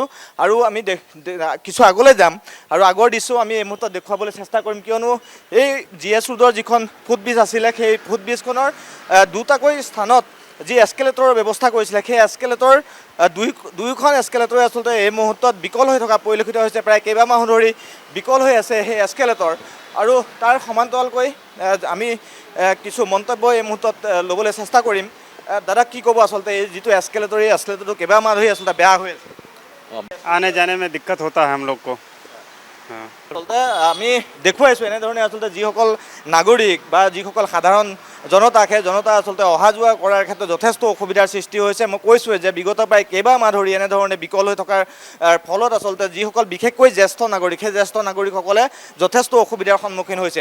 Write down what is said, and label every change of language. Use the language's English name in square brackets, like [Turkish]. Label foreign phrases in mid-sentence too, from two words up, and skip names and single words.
[Assamese] আৰু আমি কিছু আগলৈ যাম আৰু আগৰ দৃশ্য আমি এই মুহূৰ্তত দেখুৱাবলৈ চেষ্টা কৰিম কিয়নো এই GS ৰোডৰ যিখন ফুটব্ৰিজ আছিলে সেই ফুটব্ৰিজখনৰ দুটাকৈ স্থানত যি এস্কেলেটৰৰ ব্যৱস্থা কৰিছিলে সেই এস্কেলেটৰ দুয়োখন এস্কেলেটৰে আচলতে এই মুহূৰ্তত বিকল হৈ থকা পৰিলক্ষিত হৈছে। প্ৰায় কেইবামাহ ধৰি বিকল হৈ আছে সেই এস্কেলেটৰ আৰু তাৰ সমান্তৰালকৈ আমি কিছু মন্তব্য এই মুহূৰ্তত ল'বলৈ চেষ্টা কৰিম। দাদা কি ক'ব আচলতে এই যিটো এস্কেলেটৰ এই এস্কেলেটৰটো কেইবামাহ ধৰি আচলতে বেয়া হৈ আছে? [Hindi] आने जाने में दिक्कत होता है हम लोग को। [Assamese] আচলতে আমি দেখুৱাইছোঁ এনেধৰণে আচলতে যিসকল নাগৰিক বা যিসকল সাধাৰণ জনতা সেই জনতা আচলতে অহা যোৱা কৰাৰ ক্ষেত্ৰত যথেষ্ট অসুবিধাৰ সৃষ্টি হৈছে। মই কৈছোঁৱে যে বিগত প্ৰায় কেইবামাহ ধৰি এনেধৰণে বিকল হৈ থকাৰ ফলত আচলতে যিসকল বিশেষকৈ জ্যেষ্ঠ নাগৰিক সেই জ্যেষ্ঠ নাগৰিকসকলে যথেষ্ট অসুবিধাৰ সন্মুখীন হৈছে।